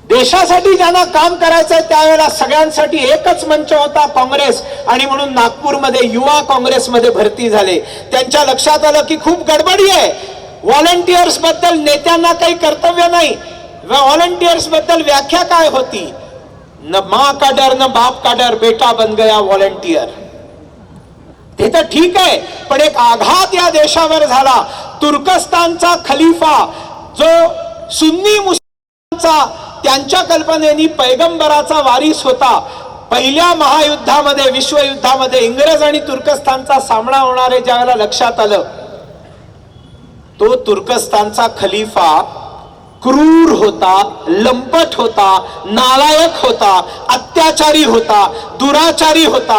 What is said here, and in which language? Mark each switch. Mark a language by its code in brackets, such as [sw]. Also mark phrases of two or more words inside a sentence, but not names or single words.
[mr] देशासाठी ज्यांना काम करायचंय त्यावेळेला सगळ्यांसाठी एकच मंच होता, काँग्रेस. आणि म्हणून नागपूरमध्ये युवा काँग्रेसमध्ये भरती झाले. त्यांच्या लक्षात आलं की खूप गडबडी आहे. व्हॉलंटियर्स बद्दल नेत्यांना काही कर्तव्य नाही. व्हॉलंटियर्स बद्दल व्याख्या काय होती? [hi] न माँ का डर न बाप का डर, बेटा बन गया व्हॉलंटियर. [mr] ते तर ठीक आहे, पण एक आघात या देशावर झाला. तुर्कस्तानचा खलिफा जो सुन्नी मुस्लिमांचा त्यांच्या कल्पनेनी पैगंबराचा वारिस होता. पहिल्या महायुद्धामध्ये, विश्वयुद्धामध्ये इंग्रज आणि तुर्कस्तानचा सामना होणारे ज्यावेळेला लक्षात आलं, तो तुर्कस्तानचा खलिफा क्रूर होता, लंपट होता, नालायक होता, अत्याचारी होता, दुराचारी होता.